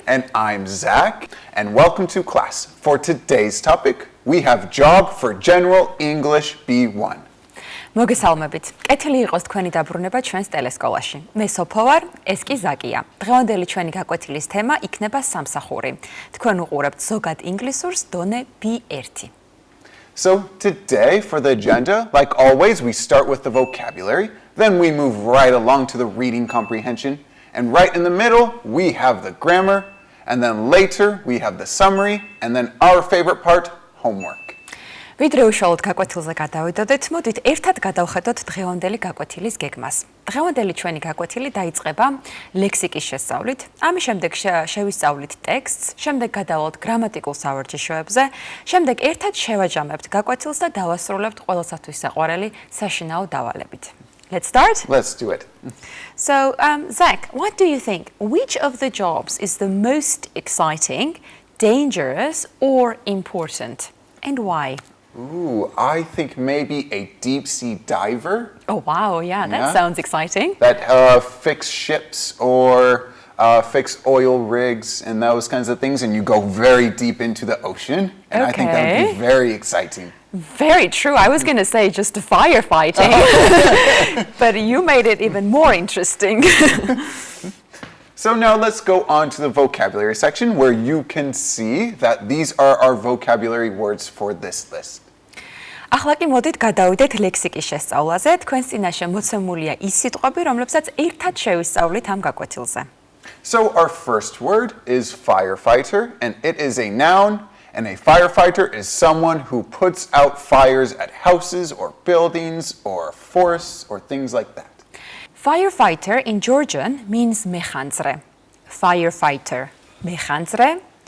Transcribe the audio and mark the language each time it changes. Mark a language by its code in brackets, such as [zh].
[en] And I'm Zach, and welcome to class. For today's topic, we have job for General English B1. [ka] მოგესალმებით. კეთილი იყოს თქვენი დაბრუნება ჩვენს ტელესკოლაში. მე სოფო ვარ, ეს კი ზაკია. დღევანდელი ჩვენი გაკვეთილის თემა იქნება სამსახური. თქვენ უყურებთ ზოგად ინგლისურს დონე B1. [en] So today, for the agenda, like always, we start with the vocabulary, then we move right along to the reading comprehension, and right in the middle, we have the grammar, and then later, we have the summary, and then our favorite part, homework. [ka] ვიდრე უშუალოდ გაკვეთილზე გადავიდოდეთ, მოდით ერთად გადავხედოთ დღევანდელი გაკვეთილის გეგმას. დღევანდელი ჩვენი გაკვეთილი დაიწყება ლექსიკის შესწავლით, ამის შემდეგ შევისწავლით ტექსტს, შემდეგ გადავალთ გრამატიკულ სავარჯიშოებზე, შემდეგ ერთად შევაჯამებთ გაკვეთილს და დავასრულებთ ყველასათვის საყვარელი საშინაო დავალებით. [en] Let's start? Let's do it. So, Zach, what do you think? Which of the jobs is the most exciting, dangerous, or important? And why? Ooh, I think maybe a deep-sea diver. Oh, wow, yeah, that sounds exciting. That fix ships or fix oil rigs and those kinds of things, and you go very deep into the ocean. And I think that would be very exciting. Very true. I was going to say just firefighting, but you made it even more interesting. So now let's go on to the vocabulary section where you can see that these are our vocabulary words for this list. [ka] ახლა კი მოდით გადავიდეთ ლექსიკის შესწავლაზე. თქვენს წინაშე მოცემულია ის სიტყვები, რომლებსაც ერთად შევისწავლით ამ გაკვეთილზე. [en] So our first word is firefighter, and it is a noun, and a firefighter is someone who puts out fires at houses or buildings or forests or things like that. Firefighter in Georgian means mexanzre. Firefighter, mexanzre.